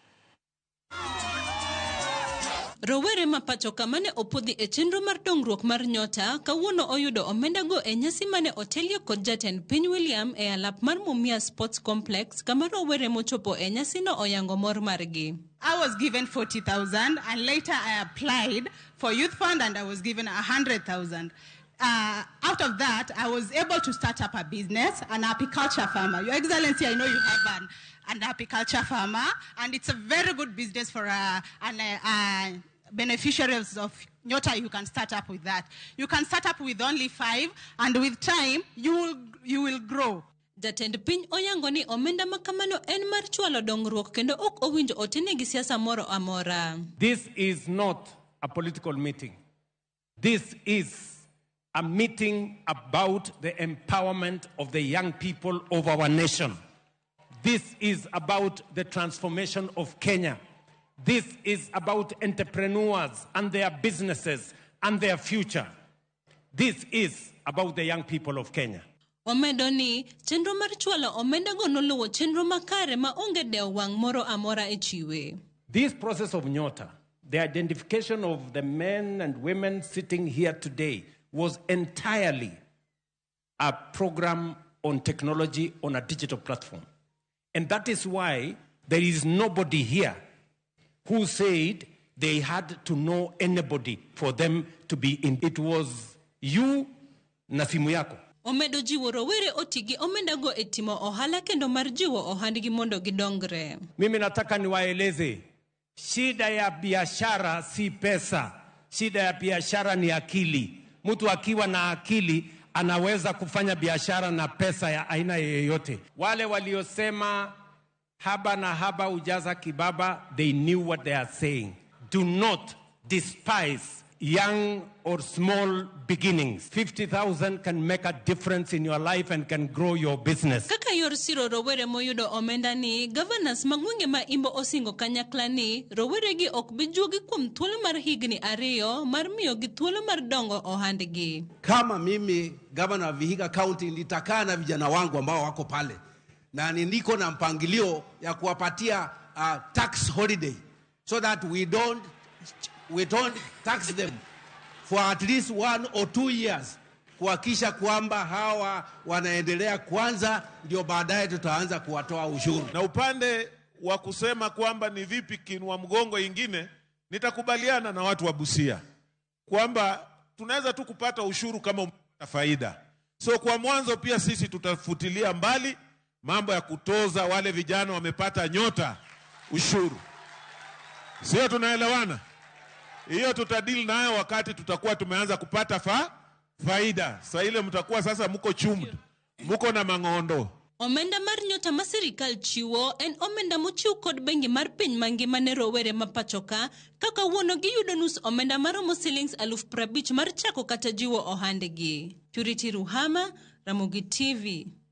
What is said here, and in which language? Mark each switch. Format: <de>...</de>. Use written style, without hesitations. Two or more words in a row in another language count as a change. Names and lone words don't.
<luo>Rawere mapacho ka mane opodhi e chenro mar dongruok mar NYOTA kawuono oyudo omenda go e nyasi mane otelie kod jatend piny William e alap mar Mumias Sports Complex kama rowere mochopo e nyasi no oyango mor margi.</luo> <en>I was given 40,000 and later I applied for youth fund and I was given 100,000. Out of that, I was able to start up a business, an apiculture farmer. Your Excellency, I know you have an apiculture farmer, and it's a very good business for beneficiaries of NYOTA. You can start up with that. You can start up with only 5, and with time, you will grow.</en> <luo>Jatend piny oyango ni omenda makamano en mar chwalo dongruok kendo ok owinjo otene gi siasa moro amora.</luo> <en>This is not a political meeting. This is a meeting about the empowerment of the young people of our nation. This is about the transformation of Kenya. This is about entrepreneurs and their businesses and their future. This is about the young people of Kenya.</en> <luo>Omedo ni chenro mar chwalo omenda go noluwo chenro makare ma onge dewo wang' moro amora e chiwe.</luo> <en>This process of NYOTA, the identification of the men and women sitting here today, was entirely a program on technology on a digital platform. And that is why there is nobody here who said they had to know anybody for them to be in. It was you</en> <sw>na simu yako.</sw> <luo>Omedo jiwo rowere otigi omenda go e timo ohala kendo mar jiwo ohandgi mondo gidongre.</luo> <sw>Mimi nataka niwaeleze, shida ya biashara si pesa. Shida ya biashara ni akili. Mtu akiwa na akili anaweza kufanya biashara na pesa ya aina yoyote. Wale waliosema haba na haba ujaza kibaba,</sw> <en>they knew what they are saying. Do not despise young or small beginnings. 50,000 can make a difference in your life and can grow your business.</en> <luo>Kaka yor siro rowere moyudo omenda ni, governors magwenge ma imbo osingo kanyakla ni, rowere gi ok bijuogi kuom thuolo mar higni 2 mar miyo gi thuolo mar dongo ohandgi.</luo> <sw>Kama mimi governor wa Vihiga County nitakaa na vijana wangu ambao wako pale na niko na mpangilio ya kuwapatia</sw> <en>tax holiday so that we don't tax them for at least 1 or 2 years,</en> <sw>kuhakisha kwamba hawa wanaendelea kwanza ndio baadaye tutaanza kuwatoa ushuru. Na upande wa kusema kwamba ni vipi kinua mgongo ingine, nitakubaliana na watu wa Busia kwamba tunaweza tu kupata ushuru kama umepata faida. So kwa mwanzo pia sisi tutafutilia mbali mambo ya kutoza wale vijana wamepata NYOTA ushuru. Sio, tunaelewana? Hiyo tutadili nayo wakati tutakuwa tumeanza kupata faida. Sasa ile mtakuwa sasa mko chumdu, mko na mangondo.</sw> <luo>Omenda mar NYOTA ma sirikal chiwo en omenda mochiw kod bengi mar piny mangima ne rowere mapacho ka kaka wuono giyudo nus omenda maromo shillings 50,000 mar chako kata jiwo ohandgi. Purity Ruhama, Ramogi TV.</luo>